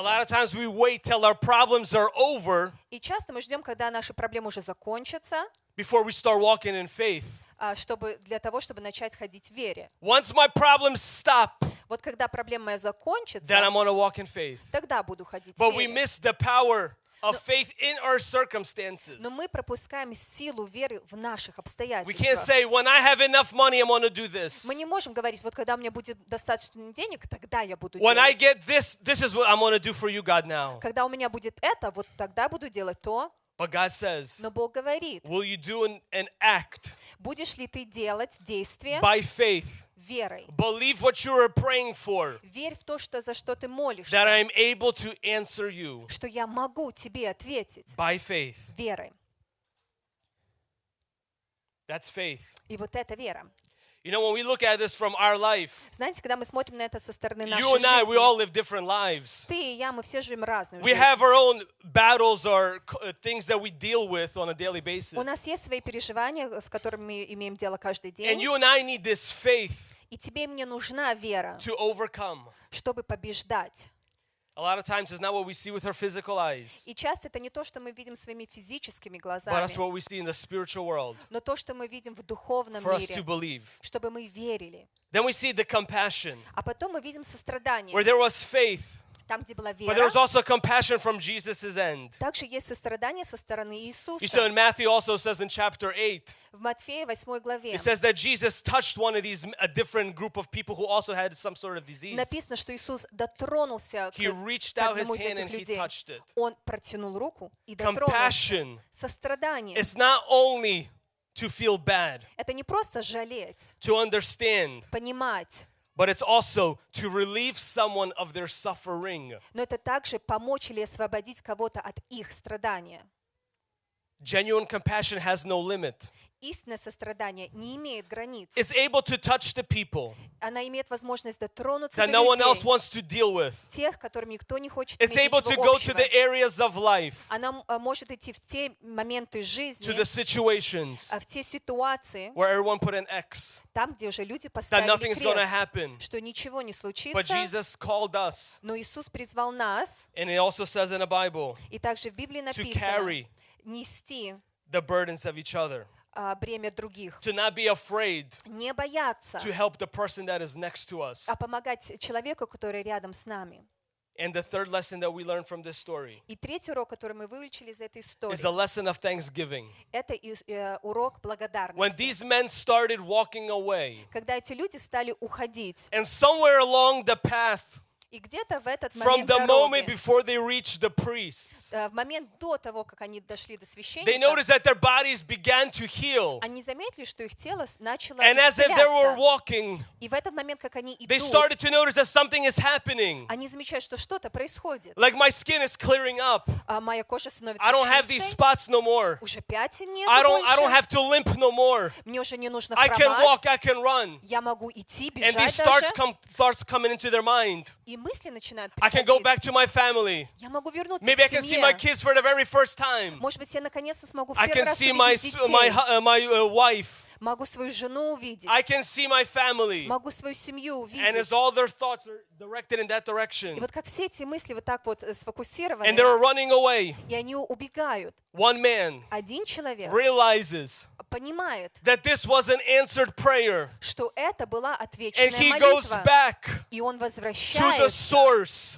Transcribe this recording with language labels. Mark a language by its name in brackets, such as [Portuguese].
[English] A lot of times we wait till our problems are over. [Russian] И часто мы ждем, когда наши проблемы уже закончатся. [English] Before we start walking in faith. [Russian] Чтобы для того, чтобы начать ходить в вере. [English] Once my problems stop. [Russian] Вот когда проблема моя закончится. [English] Then I'm gonna walk in faith. [Russian] Тогда буду ходить в вере. [English] But we miss the power of faith in our circumstances. [Russian] Но мы пропускаем силу веры в наших обстоятельствах. [English] We can't say, when I have enough money, I'm going to do this. [Russian] Мы не можем говорить, вот когда у меня будет достаточно денег, тогда я буду. [English] When I get this, this is what I'm going to do for you, God. Now. [Russian] Когда у меня будет это, вот тогда буду делать то. [English] But God says. [Russian] Но Бог говорит. [English] Will you do an act? [Russian] Будешь ли ты делать действие? [English] By faith. [Russian] Верой. [English] Believe what you are praying for. [Russian] Верь в то, что за что ты молишься. [English] That I am able to answer you. [Russian] Что я могу тебе ответить. [English] By faith. [Russian] Верой. [English] That's faith. [Russian] И вот это вера. [English] You know, when we look at this from our life. [Russian] Знаете, когда мы смотрим на это со стороны нашей жизни. [English] You and I, we all live different lives. [Russian] Ты и я, мы все живем разные жизни. [English] We have our own battles or things that we deal with on a daily basis. [Russian] У нас есть свои переживания, с которыми мы имеем дело каждый день. [English] And you and I need this faith. [Russian] И тебе мне нужна вера. [English] To overcome. [Russian] Чтобы побеждать. [English] A lot of times it's not what we see with our physical eyes. [Russian] И часто это не то, что мы видим своими физическими глазами. [English] But that's what we see in the spiritual world. [Russian] Но то, что мы видим в духовном [English] for [Russian] мире. [English] For us to believe. [Russian] Чтобы мы верили. [English] Then we see the compassion. [Russian] А потом мы видим сострадание. [English] Where there was faith. [Russian] Там, где была вера. [English] But there was also compassion from Jesus' end. [Russian] Также есть сострадание со стороны Иисуса. [English] You see, in Matthew also says in chapter 8. [Russian] В Матфея 8 главе. [English] It says that Jesus touched one of these a different group of people who also had some sort of disease. [Russian] Написано, что Иисус дотронулся к одному из этих людей. Он протянул руку и дотронулся. [English] Compassion. [Russian] Сострадание. [English] It's not only to feel bad. [Russian] Это не просто жалеть. [English] To understand. [Russian] Понимать. [English] But it's also to relieve someone of their suffering. [Russian] Но это также помочь или освободить кого-то от их страдания. [English] Genuine compassion has no limit. [Russian] Истинное сострадание не имеет границ. [English] It's able to touch the people. [Russian] Она имеет возможность дотронуться [English] that [Russian] до людей. [English] No one else wants to deal with. [Russian] Тех, которым никто не хочет иметь ничего общего. [English] It's able to go to the areas of life. [Russian] Она может идти в те моменты жизни. [English] To the situations. [Russian] В те ситуации. [English] Where everyone put an X. [Russian] Там, где уже люди поставили крест, что ничего не случится. [English] But Jesus called us. [Russian] Но Иисус призвал нас. [English] And it also says in the Bible. [Russian] И также в Библии написано. [English] To carry. [Russian] Нести. [English] The burdens of each other. [Russian] Бремя других. [English] To not be afraid. [Russian] Не бояться. [English] To help the person that is next to us. [Russian] А помогать человеку, который рядом с нами. [English] And the third lesson that we learned from this story. [Russian] И третий урок, который мы выучили из этой истории. [English] Is a lesson of thanksgiving. [Russian] Это урок благодарности. [English] When these men started walking away. [Russian] Когда эти люди стали уходить. [English] And somewhere along the path. [Russian] И где-то в этот момент [English] from the [Russian] дороги, [English] moment before they reached the priests, [Russian] в момент до того, как они дошли до священника, [English] they noticed that their bodies began to heal. [Russian] Они заметили, что их тело начало [English] and [Russian] исцеляться. [English] As if they were walking, [Russian] и в этот момент, как они идут, [English] they started to notice that something is happening. [Russian] Они замечают, что что-то происходит. [English] Like my skin is clearing up. [Russian] Моя кожа становится чистой. [English] I don't have these spots no more. [Russian] Уже пятен нет больше. [English] I don't have to limp no more. [Russian] Мне уже не нужно хромать. [English] I can walk, I can run. [Russian] Я могу идти, бежать [English] and [Russian] даже. [English] And these thoughts coming into their mind. [Russian] мысли начинают приходить. [English] I can go back to my family. [Russian] Я могу вернуться [English] Maybe [Russian] к семье. [English] Maybe I can see my kids for the very first time. [Russian] Может быть, я наконец-то смогу в первый раз увидеть детей. [English] I can see my wife. [Russian] Могу свою жену увидеть. [English] I can see my family. [Russian] Могу свою семью увидеть. [English] And as all their thoughts are directed in that direction. [Russian] И вот как все эти мысли вот так вот сфокусированы. [English] And they're running away. [Russian] И они убегают. [English] One man. [Russian] Один человек. [English] Realizes. [Russian] Понимает, [English] that this was an answered prayer. [Russian] Что это была ответственная [English] And he [Russian] молитва. [English] Goes back [Russian] и он возвращается [English] to the source